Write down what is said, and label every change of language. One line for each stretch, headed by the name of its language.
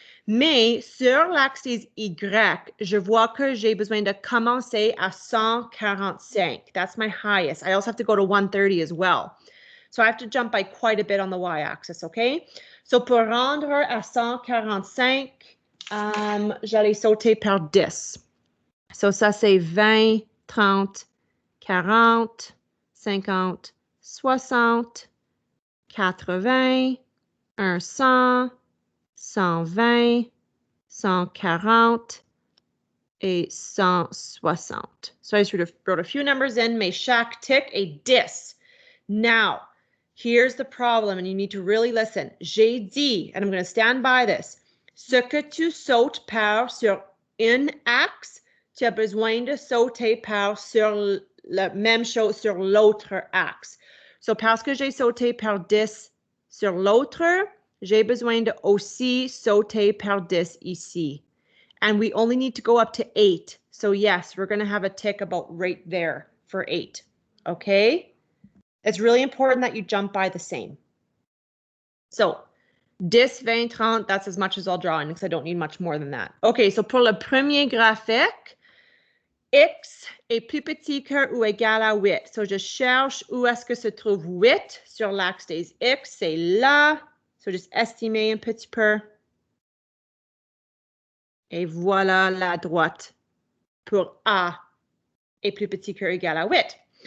French: Mais sur l'axe des Y, je vois que j'ai besoin de commencer à 145.
English: That's my highest. I also have to go to 130 as well. So I have to jump by quite a bit on the y-axis, okay?
French: So pour rendre à 145, j'allais sauter par 10. So ça, c'est 20, 30, 40, 50, 60, 80, 100, 120, 140, et 160.
English: So I just wrote a few numbers in,
French: mais chaque tick est 10.
English: Now, here's the problem, and you need to really listen.
French: J'ai dit,
English: and I'm going to stand by this,
French: ce que tu sautes par sur un axe, tu as besoin de sauter par sur la même chose sur l'autre axe. So, parce que j'ai sauté par 10 sur l'autre, j'ai besoin de aussi sauter par 10 ici.
English: And we only need to go up to 8. So yes, we're going to have a tick about right there for 8. Okay? It's really important that you jump by the same. So 10, 20, 30, that's as much as I'll draw in because I don't need much more than that.
French: Okay, so pour le premier graphique, X est plus petit que ou égal à 8. So je cherche où est-ce que se trouve 8 sur l'axe des X. C'est là. So just estimer un petit peu. Et voilà la droite pour A est plus petit que ou égal à 8.